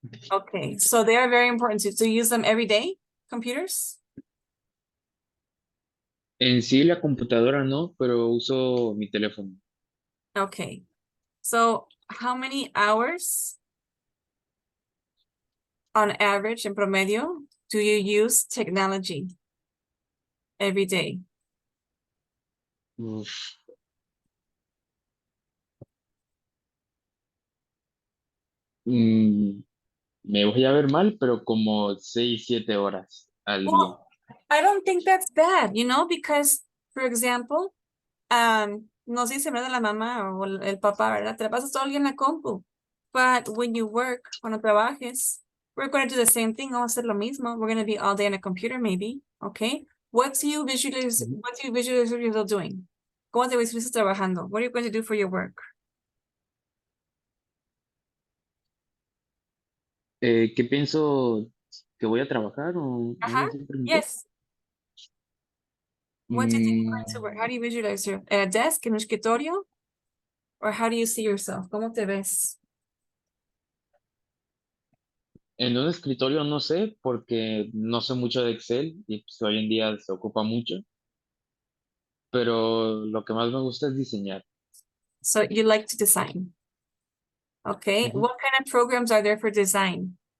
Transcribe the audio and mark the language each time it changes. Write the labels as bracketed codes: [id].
[en] Okay, so they are very important to use them every day, computers? [es] En sí la computadora no, pero uso mi teléfono. [en] Okay, so how many hours on average, [es] en promedio, [en] do you use technology every day? Uf. [es] Me voy a ver mal, pero como 6, 7 horas al día. [en] Well, I don't think that's bad, you know, because, for example, [es] nos dice, ¿verdad? La mamá o el papá, ¿verdad? Te la pasas todo el día en la compu. [en] But when you work, [es] cuando trabajes, [en] we're going to do the same thing. [es] Vamos a hacer lo mismo. [en] We're going to be all day on a computer, maybe. Okay. What do you visualize yourself doing? [es] ¿Cómo te visualizas trabajando? [en] What are you going to do for your work? [es] ¿Qué pienso que voy a trabajar o algo Ajá. así preguntó? [en] Yes. What do you think you're going to work? How do you visualize your at a desk, [es] en un escritorio? [en] Or how do you see yourself? [es] ¿Cómo te ves? En un escritorio no sé, porque no sé mucho de Excel y pues, hoy en día se ocupa mucho, pero lo que más me gusta es diseñar. [en] So you like to design. Okay. Ujú. What kind of programs are there for design?